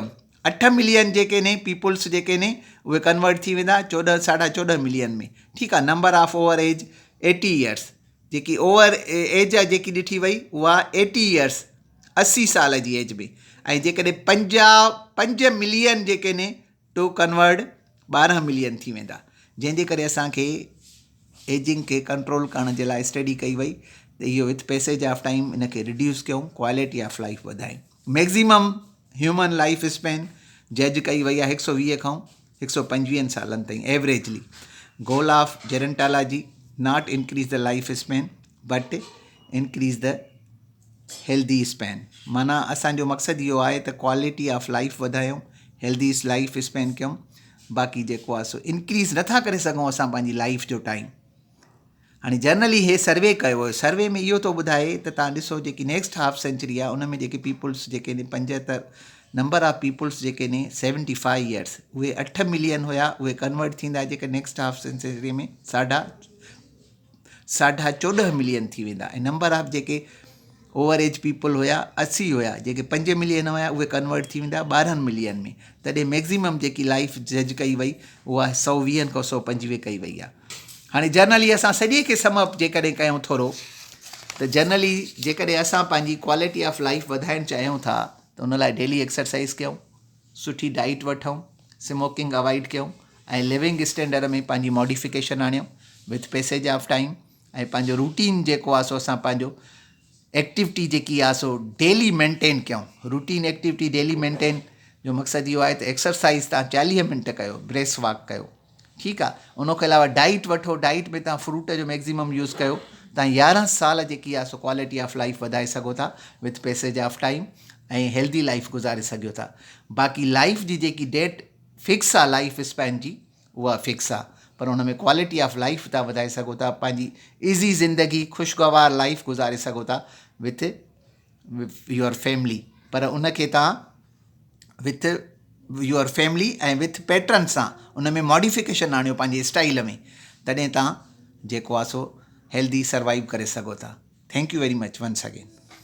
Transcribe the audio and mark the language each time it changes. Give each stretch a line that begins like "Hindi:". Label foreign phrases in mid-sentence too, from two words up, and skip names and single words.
Sindhi: 8 मिलियन जेके ने पीपुल्स जेके ने उहे कन्वर्ट थी वेंदा 14.5 मिलियन में। ठीकु आहे।
English: number of over age 80 years,
Sindhi: जेकी
English: over age
Sindhi: आहे जेकी ॾिठी वई उहा 80 ईयर्स, 80 साल जी एज में। ऐं जेकॾहिं 5 मिलियन जेके ने
English: to convert 12 million
Sindhi: थी वेंदा, जंहिंजे करे असांखे एजिंग खे कंट्रोल करण जे लाइ स्टडी कई वई त इहो
English: with passage of time
Sindhi: इनखे रिड्यूस कयूं,
English: quality of life
Sindhi: वधायूं।
English: maximum human life span judge
Sindhi: कई वई आहे 120 खां 125 सालनि ताईं एवरेजली।
English: goal of gerontology, not increase the life span but increase the healthy span,
Sindhi: माना असांजो मक़सदु इहो आहे त
English: quality of life
Sindhi: वधायूं,
English: healthy life span
Sindhi: कयूं। बाक़ी जेको आहे सो इंक्रीज़ नथा करे सघूं असां पंहिंजी लाइफ जो टाइम। हाणे जनरली हे सर्वे कयो हुयो, सर्वे में इहो थो ॿुधाए त तव्हां ॾिसो जेकी
English: next half century
Sindhi: आहे उन में जेके पीपुल्स जेके आहिनि 75
English: number of peoples
Sindhi: जेके आहिनि 75 ईयर्स, उहे 8 मिलियन हुया, उहे कन्वर्ट थींदा जेके
English: next half century
Sindhi: में साढा 14 मिलियन थी वेंदा। ऐं
English: number of
Sindhi: जेके
English: over age people
Sindhi: हुया 80 हुया, जेके 5 मिलियन हुया उहे कन्वर्ट थी वेंदा 12 मिलियन में। तॾहिं मैक्सिमम जेकी
English: life judge
Sindhi: कई वई उहा 120 खां 125 कई वई आहे। हाणे जनरली असां सॼे खे समअप जेकॾहिं कयूं थोरो, त जनरली जेकॾहिं असां पंहिंजी
English: quality of life
Sindhi: वधाइणु चाहियूं था त उन लाइ
English: daily exercise
Sindhi: कयूं, सुठी डाइट वठूं,
English: smoking avoid
Sindhi: कयूं ऐं
English: living standard
Sindhi: में पंहिंजी मॉडिफिकेशन आणियूं
English: with passage of time.
Sindhi: ऐं पंहिंजो रूटीन जेको आहे सो असां पंहिंजो एक्टिविटी जेकी आहे सो
English: daily maintain
Sindhi: कयूं।
English: routine activity daily maintain
Sindhi: जो मक़सदु इहो आहे त एक्सरसाइज़ तव्हां 40 मिंट कयो,
English: brisk walk
Sindhi: कयो, ठीकु आहे। उनखां अलावा डाइट वठो, डाइट में तव्हां फ्रूट जो
English: maximum use
Sindhi: कयो, तव्हां 11 साल जेकी आहे सो
English: quality of life
Sindhi: वधाए सघो था
English: with passage of time
Sindhi: ऐं
English: healthy life
Sindhi: गुज़ारे सघो था। बाक़ी लाइफ जी जेकी
English: date fix
Sindhi: आहे
English: life span
Sindhi: जी, उहा फिक्स आहे, पर हुन में
English: quality of life
Sindhi: तव्हां वधाए सघो था, पंहिंजी ईज़ी ज़िंदगी ख़ुशगवार लाइफ गुज़ारे सघो था
English: with your family.
Sindhi: पर उनखे तव्हां
English: with your family
Sindhi: ऐं
English: with pattern
Sindhi: सां उन में मॉडिफिकेशन आणियो पंहिंजे स्टाइल में, तॾहिं तव्हां जेको आहे सो
English: healthy survive
Sindhi: करे सघो था।
English: thank you very much once again.